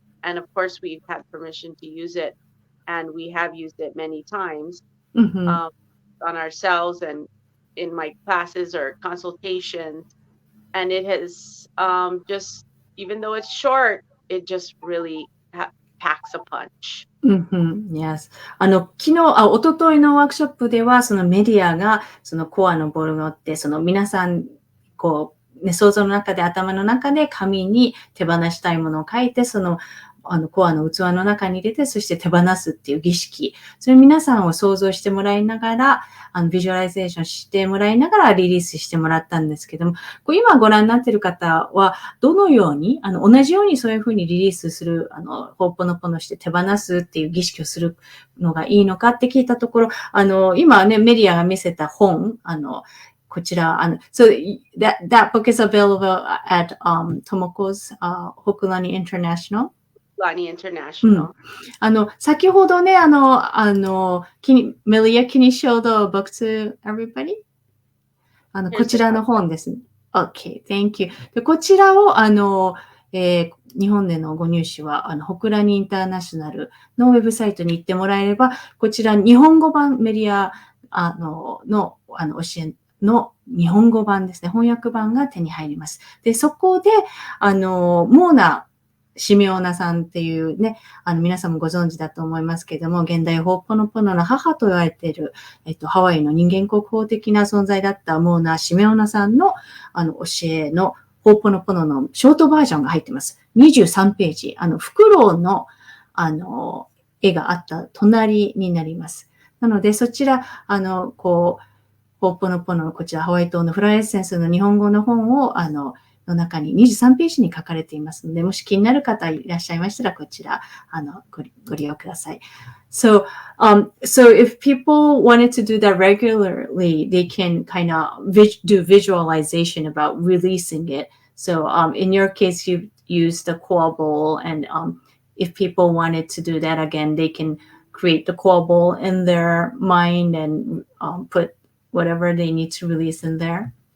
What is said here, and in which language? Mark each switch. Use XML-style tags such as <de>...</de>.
<en>And of course, we've had permission to use it. And we have used it many times on ourselves and in my classes or consultations. And it has just, even though it's short, it just really packs a punch. Yes.</en> <ja>昨日、一昨日のワークショップでは、そのメディアが、そのコアのボールがあって、その皆さん、想像の中で、頭の中で紙に手放したいものを書いて、その、コアの器の中に入れて、そして手放すっていう儀式。それ皆さんを想像してもらいながら、ビジュアライゼーションしてもらいながらリリースしてもらったんですけども、今ご覧になっている方は、どのように、同じようにそういうふうにリリースする、ホーポノポノして手放すっていう儀式をするのがいいのかって聞いたところ、今ね、メディアが見せた本、こちら、</ja> <en>so that book is available at Tomoko's Hokulani International. International.</en> <ja>先ほどね、</ja> <en>Melia, can you show the book to everybody?</en> <ja>こちらの本ですね。</ja> <en>Okay, thank you.</en> <ja>でこちらを、日本でのご入手は、ホクラニインターナショナルのウェブサイトに行ってもらえれば、こちら日本語版メリアの教えの日本語版ですね、翻訳版が手に入ります。で、そこで、モーナ・シメオナさんっていうね、皆さんもご存知だと思いますけれども、現代ホーポノポノの母と言われている、ハワイの人間国宝的な存在だったモーナ・シメオナさんの、教えのホーポノポノのショートバージョンが入っています。23ページ。フクロウの、絵があった隣になります。なので、そちら、ホーポノポノのこちら、ハワイ島のフラワーエッセンスの日本語の本を、の中に23ページに書かれていますので、もし気になる方いらっしゃいましたら、こちら、ご利用ください。</ja> <en>So if people wanted to do that regularly, they can kind of do visualization about releasing it. So in your case, you use the core bowl, and if people wanted to do that again, they can create the core bowl in their mind and put whatever they need to release in there.</en>